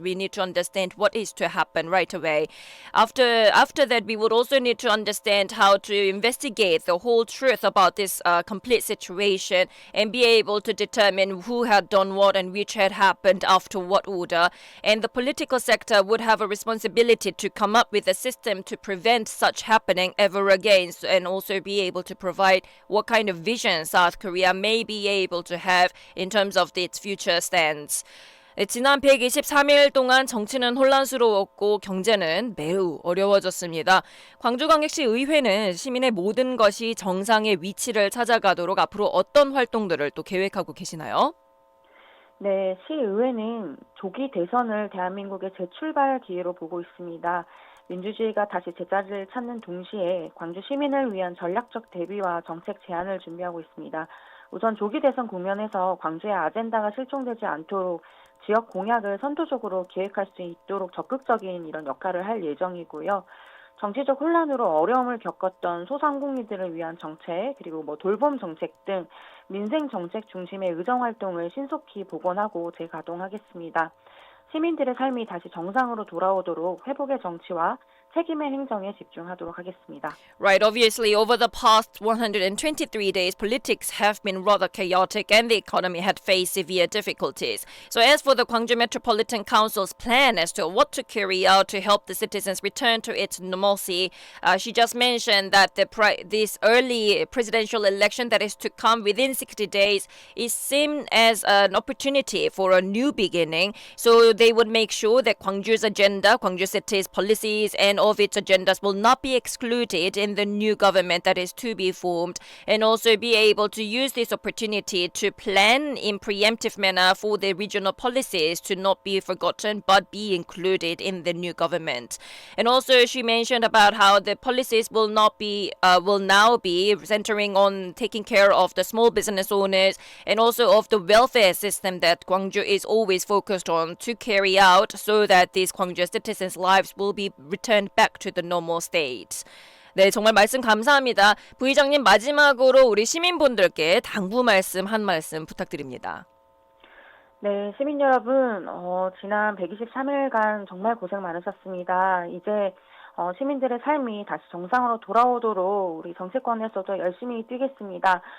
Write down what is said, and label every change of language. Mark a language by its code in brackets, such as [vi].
[en] We need to understand what is to happen right away. After that, we would also need to understand how to investigate the whole truth about this complete situation and be able to determine who had done what and which had happened after what order. And the political sector would have a responsibility to come up with a system to prevent such happening ever again, and also be able to provide what kind of vision South Korea may be able to have in terms of its future stance. [ko] 지난 123일 동안 정치는 혼란스러웠고 경제는 매우 어려워졌습니다. 광주광역시 의회는 시민의 모든 것이 정상의 위치를 찾아가도록 앞으로 어떤 활동들을 또 계획하고 계시나요? 네, 시의회는 조기 대선을 대한민국의 재출발 기회로 보고 있습니다. 민주주의가 다시 제자리를 찾는 동시에 광주 시민을 위한 전략적 대비와 정책 제안을 준비하고 있습니다. 우선 조기 대선 국면에서 광주의 아젠다가 실종되지 않도록 지역 공약을 선도적으로 기획할 수 있도록 적극적인 이런 역할을 할 예정이고요. 정치적 혼란으로 어려움을 겪었던 소상공인들을 위한 정책, 그리고 돌봄 정책 등 민생 정책 중심의 의정 활동을 신속히 복원하고 재가동하겠습니다. 시민들의 삶이 다시 정상으로 돌아오도록 회복의 정치와 책임의 행정에 집중하도록 하겠습니다. [en] Right, obviously over the past 123 days, politics have been rather chaotic and the economy had faced severe difficulties. So as for the Gwangju Metropolitan Council's plan as to what to carry out to help the citizens return to its normalcy, she just mentioned that this early presidential election that is to come within 60 days is seen as an opportunity for a new beginning. So they would make sure that Gwangju's agenda, Gwangju City's policies and of its agendas will not be excluded in the new government that is to be formed, and also be able to use this opportunity to plan in preemptive manner for the regional policies to not be forgotten but be included in the new government. And also she mentioned about how the policies will now be centering on taking care of the small business owners and also of the welfare system that Gwangju is always focused on to carry out so that these Gwangju citizens' lives will be returned back to the normal state. [ko] 네, 정말 말씀 감사합니다. 부의장님 마지막으로 우리 시민분들께 당부 말씀 한 말씀 부탁드립니다. 네, 시민 여러분, 지난 123일간 정말 고생 많으셨습니다. 이제 시민들의 삶이 다시 정상으로 돌아오도록 우리 정치권에서도 열심히 뛰겠습니다.